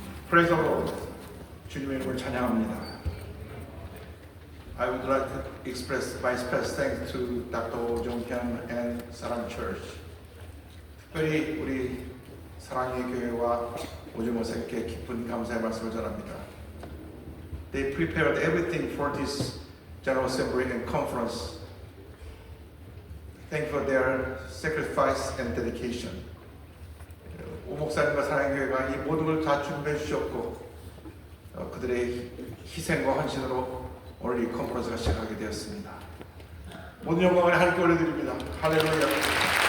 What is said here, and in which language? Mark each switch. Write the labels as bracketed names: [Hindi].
[English] Praise the Lord. [Korean] 주님의 이름을 찬양합니다. [English] I would like to express my special thanks to Dr. Jung Hyun and Sarang Church. [Korean] 특별히 우리 사랑의 교회와 오정 목사님께 깊은 감사의 말씀을 전합니다. [English] They prepared everything for this General Assembly and Conference. Thank you for their sacrifice and dedication. [Korean] 오 목사님과 사랑의 교회가 이 모든 걸 다 준비해 주셨고 그들의 희생과 헌신으로 오늘 이 컨퍼런스가 시작하게 되었습니다. 모든 영광을 하나님께 올려드립니다. 할렐루야.